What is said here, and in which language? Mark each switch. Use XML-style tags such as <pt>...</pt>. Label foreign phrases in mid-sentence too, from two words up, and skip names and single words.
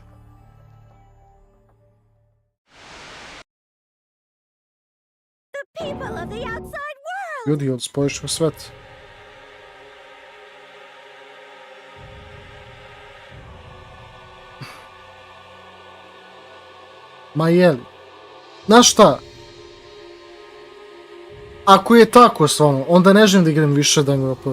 <en>The people of the outside world.</en> <sr>Ljudi od spojišćeg sveta. Ma jeli? Znaš šta? Ako je tako stvarno, onda ne želim da igram više Danganronpa.</sr>